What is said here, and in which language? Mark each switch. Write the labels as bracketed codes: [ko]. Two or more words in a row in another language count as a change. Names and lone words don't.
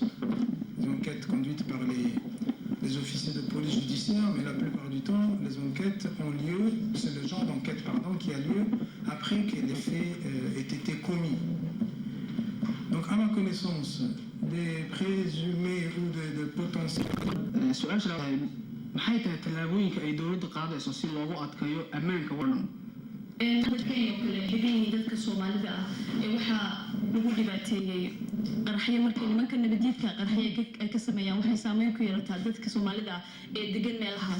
[fr] Des enquêtes conduites par les officiers de police judiciaire, mais la plupart du temps, les enquêtes ont lieu, c'est le genre d'enquête qui a lieu après que les faits aient été commis. Donc, à ma connaissance, des présumés ou de potentiels. [so] maxay tahay tallaabooyinka ay dowladda qaadayso si loogu adkeeyo ammaanka wadhan? dadkay oo kale xidhiidhii dadka Soomaalida ah ee waxaa lagu dhibaateeyay qaraxyo markay nimanka nabadiidka qaraxyo ay ka sameeyaan waxay saameyn ku yeelataa dadka Soomaalida ah ee degan meelahaas.